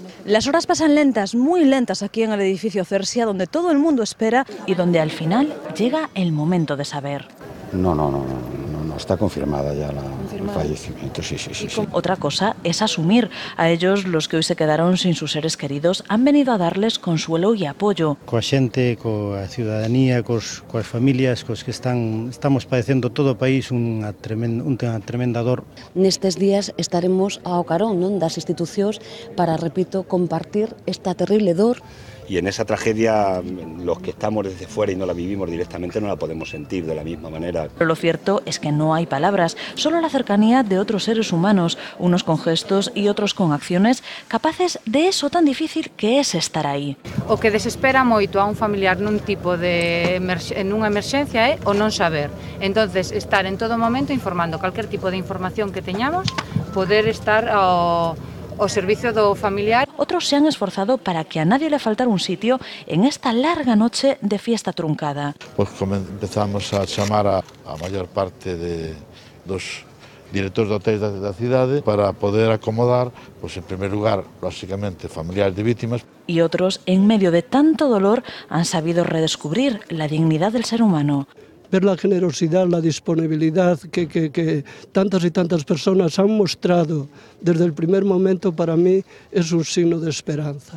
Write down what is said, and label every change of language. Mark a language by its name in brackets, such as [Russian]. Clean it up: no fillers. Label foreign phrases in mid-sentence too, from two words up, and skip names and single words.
[Spanish] Las horas pasan lentas, muy lentas aquí en el edificio Cersia, donde todo el mundo espera. Y donde al final llega el momento de saber. No, está confirmada ya el fallecimiento, sí. Otra cosa es asumir. A ellos, los que hoy se quedaron sin sus seres queridos, han venido a darles consuelo y apoyo. [Galician] Coa xente, coa ciudadanía, coas familias, cos que estamos padecendo todo o país unha tremenda dor. Nestes días estaremos ao carón das institucións para, repito, compartir esta terrible dor. [Spanish] Y en esa tragedia, los que estamos desde fuera y no la vivimos directamente, no la podemos sentir de la misma manera. Pero lo cierto es que no hay palabras, solo la cercanía de otros seres humanos, unos con gestos y otros con acciones, capaces de eso tan difícil que es estar ahí. [Galician] O que desespera moito a un familiar nun tipo de nunha emerxencia é o non saber. Entonces, estar en todo momento informando calquer tipo de información que teñamos, poder estar o servicio do familiar. [Spanish] Otros se han esforzado para que a nadie le faltara un sitio en esta larga noche de fiesta truncada. [Galician] Pues empezamos a chamar a maior parte dos directores de hotéis da cidade para poder acomodar, [Spanish] pues en primer lugar, lógicamente, familiares de víctimas. Y otros, en medio de tanto dolor, han sabido redescubrir la dignidad del ser humano. Ver la generosidad, la disponibilidad que tantas y tantas personas han mostrado desde el primer momento, para mí es un signo de esperanza.